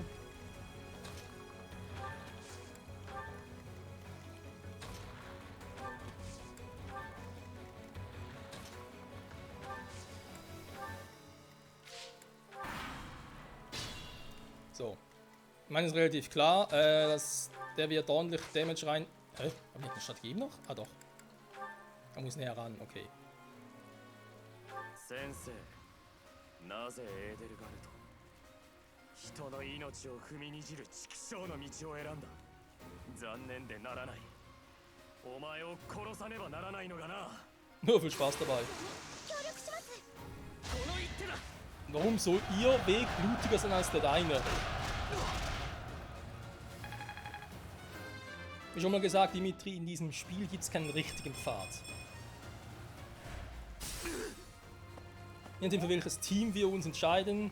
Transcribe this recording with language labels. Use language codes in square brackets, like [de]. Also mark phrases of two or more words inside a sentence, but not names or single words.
[de] So. Ich meine, es ist relativ klar, dass der wird ordentlich Damage rein. Hä? Haben wir eine Strategie noch? Ah, doch. Er muss näher ran, okay. [ja] 先生、なぜエーデルガルト人の命を踏みにじる畜生の道を選んだ。残念でならない。お前を殺さねばならないのがな。 [de] Nur viel Spaß dabei. [ja] 協力します。この一手だ。 [de] Warum soll ihr Weg blutiger sein als der deine? Wie schon mal gesagt, Dimitri, in diesem Spiel gibt es keinen richtigen Pfad. Je nachdem, für welches Team wir uns entscheiden.